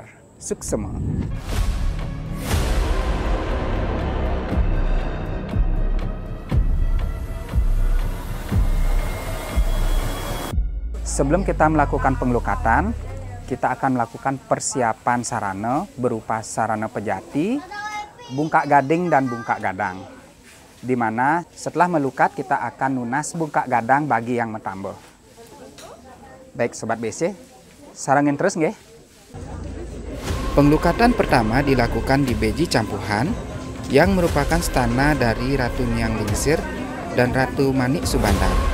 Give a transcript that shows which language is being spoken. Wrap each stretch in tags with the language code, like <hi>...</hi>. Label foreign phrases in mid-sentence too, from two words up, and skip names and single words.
<id>Suksema. Sebelum kita melakukan penglukatan, kita akan melakukan persiapan sarana berupa sarana pejati, bungkak gading, dan bungkak gadang. Di mana setelah melukat kita akan nunas bungkak gadang bagi yang metambah. Baik Sobat BC, sarangin terus nggih. Penglukatan pertama dilakukan di Beji Campuhan yang merupakan stana dari Ratu Niang Lingsir dan Ratu Manik Subandar.</id>